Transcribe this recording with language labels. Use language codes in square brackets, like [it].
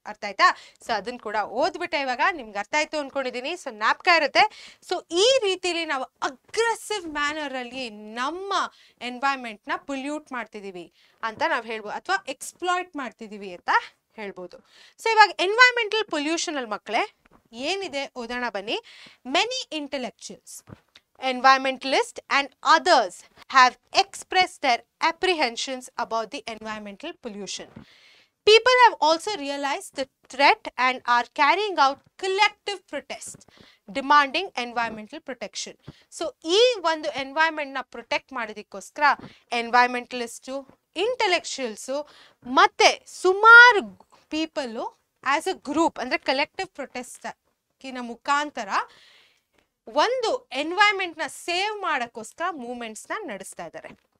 [kn] ಅರ್ಥ ಆಯ್ತಾ? ಸೊ ಅದನ್ನ ಕೂಡ ಓದ್ಬಿಟ್ಟೆ. ಇವಾಗ ನಿಮ್ಗೆ ಅರ್ಥ ಆಯ್ತು ಅನ್ಕೊಂಡಿದೀನಿ. ಸೊ ಜ್ಞಾಪಕ ಇರುತ್ತೆ. ಸೊ ಈ ರೀತಿಲಿ ನಾವು ಅಗ್ರೆಸಿವ್ ಮ್ಯಾನರ್ ಅಲ್ಲಿ ನಮ್ಮ ಎನ್ವೈರನ್ಮೆಂಟ್ ನ ಪೊಲ್ಯೂಟ್ ಮಾಡ್ತಿದೀವಿ ಅಂತ ನಾವು ಹೇಳ್ಬೋದು, ಅಥವಾ ಎಕ್ಸ್ಪ್ಲಾಯ್ಟ್ ಮಾಡ್ತಿದೀವಿ ಅಂತ ಹೇಳ್ಬೋದು. ಸೊ ಇವಾಗ ಎನ್ವೈರನ್ಮೆಂಟಲ್ ಪೊಲ್ಯೂಷನ್ ಅಲ್ಲಿ ಮಕ್ಕಳೇ ಏನಿದೆ ಓದೋಣ ಬನ್ನಿ. [en] Many intellectuals, environmentalists and others have expressed their apprehensions about the environmental pollution. People have also realized the threat and are carrying out collective protests demanding environmental protection. [kn] So ಈ ಒಂದು environment ನ protect ಮಾಡೋದಕ್ಕೋಸ್ಕರ ಎನ್ವೈರನ್ಮೆಂಟಲಿಸ್ಟು, ಇಂಟೆಲೆಕ್ಚುಯಲ್ಸು ಮತ್ತೆ ಸುಮಾರು [en] people as a group [kn] ಅಂದ್ರೆ collective protest ಕಿನ ಮುಖಾಂತರ ಒಂದು environment ನ ಸೇವ್ ಮಾಡೋಕ್ಕೋಸ್ಕರ ಮೂವ್ಮೆಂಟ್ಸ್ ನ ನಡೆಸ್ತಾ ಇದ್ದಾರೆ.